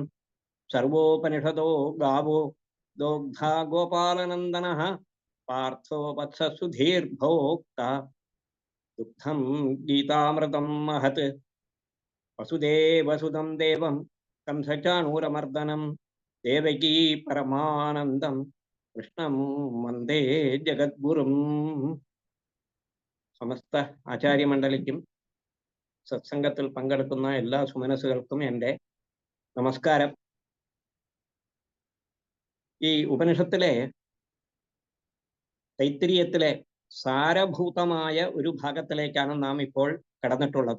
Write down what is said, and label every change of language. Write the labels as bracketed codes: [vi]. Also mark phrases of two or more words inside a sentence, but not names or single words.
[sa] सर्वोपनिषदो गावो दोग्धा गोपालनन्दनः पार्थो वत्स सुधीर्भोक्ता दुग्धं गीतामृतं महत्। वसुदेवसुतं देवं कंसचाणूरमर्दनं देवकी परमानन्दं कृष्णं वन्दे जगद्गुरुं। [ml] സമസ്ത ആചാര്യമണ്ഡലിക്കും സത്സംഗത്തിൽ പങ്കെടുക്കുന്ന എല്ലാ സുമനസ്സുകൾക്കും എൻ്റെ നമസ്കാരം. ഈ ഉപനിഷത്തിലെ തൈത്തിരീയത്തിലെ സാരഭൂതമായ ഒരു ഭാഗത്തിലേക്കാണ് നാം ഇപ്പോൾ കടന്നിട്ടുള്ളത്.